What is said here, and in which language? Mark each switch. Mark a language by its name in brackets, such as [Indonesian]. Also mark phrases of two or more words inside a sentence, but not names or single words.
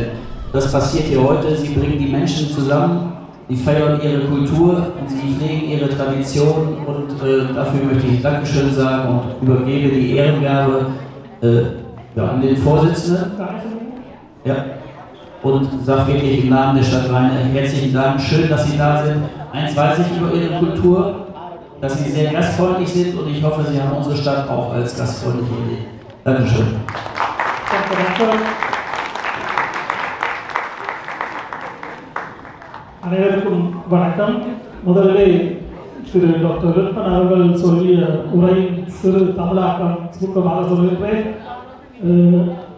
[German] Das passiert hier heute. Sie bringen die Menschen zusammen. Die feiern ihre Kultur und sie pflegen ihre Tradition und dafür möchte ich Dankeschön sagen und übergebe die Ehrengabe an den Vorsitzenden. Ja. Und sage wirklich im Namen der Stadt Rheine herzlichen Dank. Schön, dass Sie da sind. Eins weiß ich über Ihre Kultur, dass Sie sehr gastfreundlich sind und ich hoffe, Sie haben unsere Stadt auch als gastfreundliche Idee. Dankeschön. [Tamil] அனைவருக்கும் வணக்கம். முதலிலே திரு டாக்டர் லுட்மன் அவர்கள் சொல்லிய உரையின் சிறு தமிழாக்கம் சுருக்கமாக சொல்கின்றேன்.